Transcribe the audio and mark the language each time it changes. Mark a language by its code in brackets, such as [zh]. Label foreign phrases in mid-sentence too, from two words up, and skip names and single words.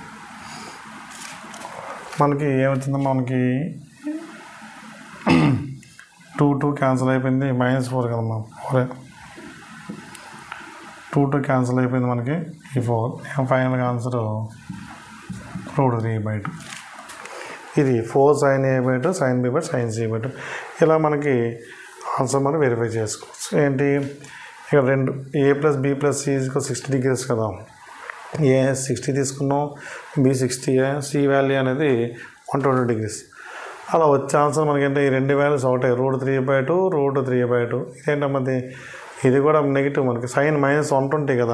[te] మనకి ఏమవుతుందమ్మా మనకి 2 క్యాన్సిల్ అయిపోయింది. -4 కదమ్మా 4 2 క్యాన్సిల్ అయిపోయింది మనకి ఈ 4. [en] finally answer √3/2. [te] ఇది 4 sin A/2 sin B/2 sin C/2 ఇలా మనకి ఆన్సర్ మనం వెరిఫై చేసుకోవచ్చు. ఏంటి ఇక్కడ రెండు A + B + C = 60 degrees కదా. A 60 తీసుకున్నాం, B 60, C వాల్యూ అనేది 120 degrees. అలా వచ్చే ఆన్సర్ మనకంటే ఈ రెండు వాల్యూస్ ఒకటే √3/2 ఇదేంటమ్మది ఇది కూడా నెగిటివ్ మనకి sin -120 కదా.